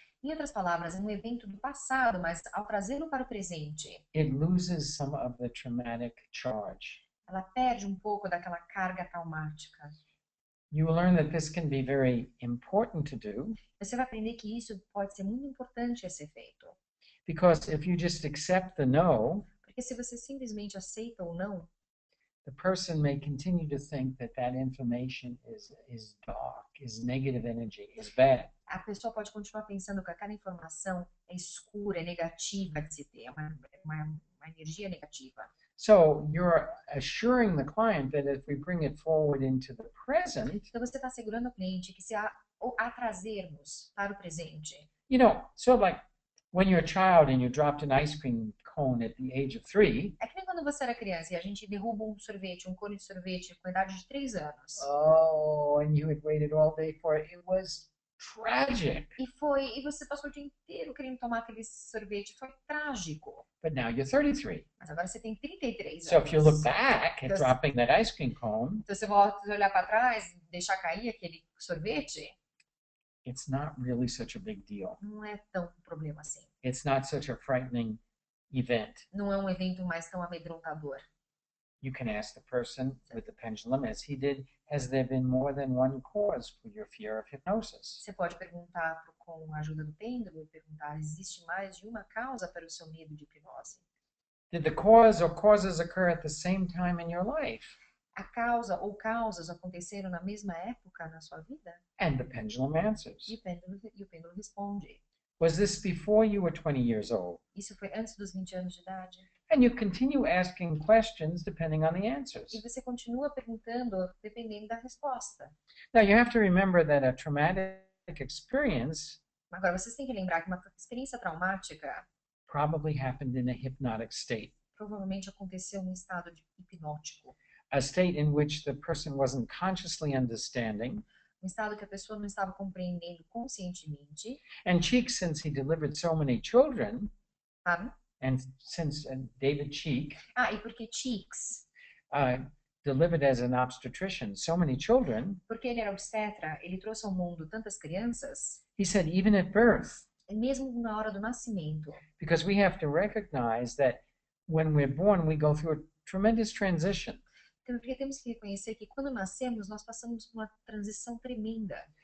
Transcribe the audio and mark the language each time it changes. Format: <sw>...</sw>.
<pt>Em outras palavras, é um evento do passado, mas ao trazê-lo para o presente,</pt> <en>it loses some of the traumatic charge.</en> <pt>ela perde um pouco daquela carga traumática.</pt> <en>You will learn that this can be very important to do,</en> <pt>Você vai aprender que isso pode ser muito importante a ser feito.</pt> <en>because if you just accept the no,</en> <pt>Porque se você simplesmente aceita ou não,</pt> <en>the person may continue to think that that information is dark, is negative energy, is bad.</en> <pt>a pessoa pode continuar pensando que aquela informação é escura, é negativa de se ter, é uma energia negativa.</pt> <en>So you're assuring the client that if we bring it forward into the present,</en> <pt>Então você está assegurando ao cliente que se a trazermos para o presente,</pt> <en>you know, so like when you're a child and you dropped an ice cream cone at the age of 3,</en> <pt>é que nem quando você era criança e a gente derruba um sorvete, um cone de sorvete com a idade de 3 anos.</pt> <en>oh, and you had waited all day for it. It was tragic.</en> <pt>E você passou o dia inteiro querendo tomar aquele sorvete, foi trágico.</pt> <en>But now you're 33.</en> <pt>Mas agora você tem 33</pt> <en>So if you look</en> <pt>anos.</pt> <en>back at dropping that ice cream cone,</en> <pt>Então você volta a olhar para trás, deixar cair aquele sorvete,</pt> <en>it's not really such a big deal.</en> <pt>não é tão problema assim.</pt> <en>It's not such a frightening event.</en> <pt>Não é um evento mais tão amedrontador.</pt> <en>You can ask the person with the pendulum, as he did, has there been more than one cause for your fear of hypnosis?</en> <pt>Você pode perguntar com a ajuda do pêndulo, perguntar, existe mais de uma causa para o seu medo de hipnose?</pt> <en>Did the cause or causes occur at the same time in your life?</en> <pt>A causa ou causas aconteceram na mesma época na sua vida?</pt> <en>And the pendulum answers.</en> <pt>E o pêndulo responde.</pt> <en>Was this before you were 20 years old?</en> <pt>Isso foi antes dos 20 anos de idade?</pt> <en>And you continue asking questions depending on the answers.</en> <pt>E você continua perguntando dependendo da resposta.</pt> <en>Now you have to remember that a traumatic experience</en> <pt>Agora, vocês têm que lembrar que uma experiência traumática</pt> <en>probably happened in a hypnotic state,</en> <pt>provavelmente aconteceu num estado hipnótico.</pt> <en>a state in which the person wasn't consciously understanding.</en> <pt>Um estado que a pessoa não estava compreendendo conscientemente.</pt> <en>And Cheek, since he delivered so many children,</en> <pt>Sabe?</pt> <en>and since David Cheek</en> <pt>E porque Cheeks,</pt> <en>delivered as an obstetrician so many children,</en> <pt>porque ele era obstetra, ele trouxe ao mundo tantas crianças,</pt> <en>he said even at birth,</en> <pt>mesmo na hora do nascimento,</pt> <en>because we have to recognize that when we're born, we go through a tremendous transition.</en> <pt>Então, porque temos que reconhecer que quando nascemos, nós passamos por uma transição tremenda.</pt>